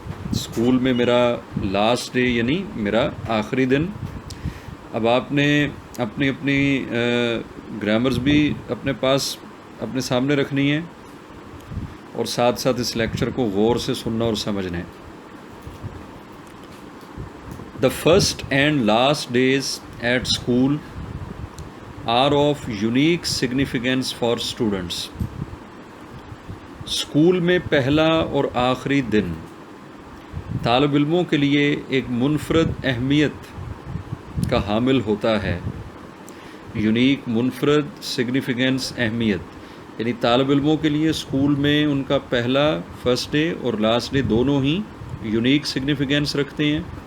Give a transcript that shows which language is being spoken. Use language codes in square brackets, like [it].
[ur] School میں میرا last day یعنی میرا آخری دن. اب آپ نے اپنی گرامرز بھی اپنے پاس اپنے سامنے رکھنی ہے اور ساتھ ساتھ اس لیکچر کو غور سے سننا اور سمجھنا ہے. [en] The first and last days at school are of unique significance for students. [ur] School میں پہلا اور آخری دن طالب علموں کے لیے ایک منفرد اہمیت کا حامل ہوتا ہے. یونیک، منفرد، سگنیفیکنس، اہمیت، یعنی طالب علموں کے لیے اسکول میں ان کا پہلا فرسٹ ڈے اور لاسٹ ڈے دونوں ہی یونیک سگنیفیکنس رکھتے ہیں.